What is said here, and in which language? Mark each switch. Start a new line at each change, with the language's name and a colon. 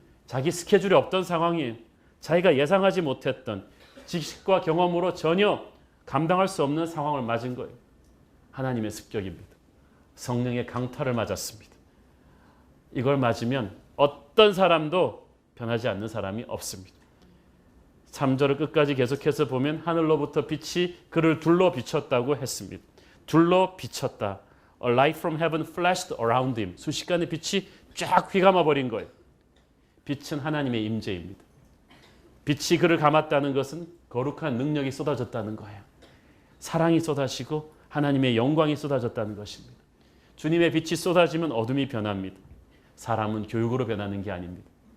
Korean: 자기 스케줄이 없던 상황이에요. 자기가 예상하지 못했던, 지식과 경험으로 전혀 감당할 수 없는 상황을 맞은 거예요. 하나님의 습격입니다. 성령의 강타를 맞았습니다. 이걸 맞으면 어떤 사람도 변하지 않는 사람이 없습니다. 3절을 끝까지 계속해서 보면 하늘로부터 빛이 그를 둘러 비쳤다고 했습니다. 둘러 비쳤다.
English: A light from heaven flashed around him.
Korean: 순식간에 빛이 쫙 휘감아 버린 거예요. 빛은 하나님의 임재입니다. 빛이 그를 감았다는 것은 거룩한 능력이 쏟아졌다는 거예요. 사랑이 쏟아지고 하나님의 영광이 쏟아졌다는 것입니다. 주님의 빛이 쏟아지면 어둠이 변합니다. 사람은 교육으로 변하는 게 아닙니다.